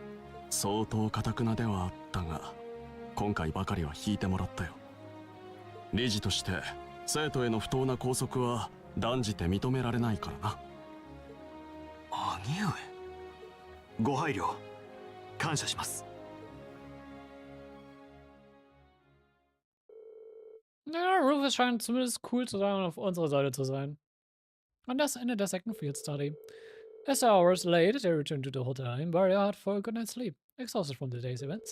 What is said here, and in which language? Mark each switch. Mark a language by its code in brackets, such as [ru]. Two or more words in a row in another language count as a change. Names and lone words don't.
[ja] 相当堅くなではあったが、今回ばかりは引いてもらったよ。理事として生徒への不当な拘束は断じて認められないからな。兄上。ご配慮感謝します。 [de] Ja, Rufus scheint zumindest cool zu sein und auf unserer Seite zu sein. Und das endet der Second Field Study. [en] As the hours late, they returned to the hotel in Barrier for a good night's sleep, exhausted from the day's events.